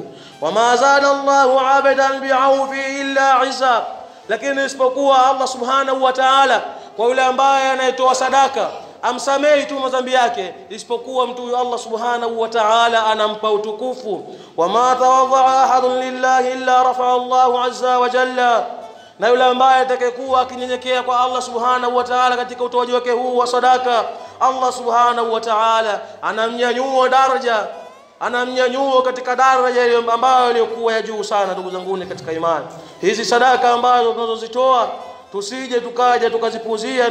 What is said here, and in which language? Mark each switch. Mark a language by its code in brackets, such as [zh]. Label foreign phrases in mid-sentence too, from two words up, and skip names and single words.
[ar] وما زاد الله عبدا بعفو إلا عزا, [sw] lakini isipokuwa Allah [ar] سبحانه وتعالى [sw] kwa yule ambaye anayetoa sadaka amsamehi tu madhambi yake, isipokuwa mtu huyo Allah [ar] سبحانه وتعالى [sw] anampa utukufu. [ar] وما تواضع أحد لله إلا رفع الله عز وجل, [sw] na yule ambaye atakayekuwa akinyenyekea kwa Allah [ar] سبحانه وتعالى [sw] katika utoaji wake huu wa sadaka, Allah [ar] سبحانه وتعالى [sw] anamnyanyua daraja, anamnyanyua katika daraja ile ambayo ilikuwa ya juu sana. Ndugu zangu katika imani, hizi sadaka ambazo tunazozitoa tusije tukaja tukazipuzia.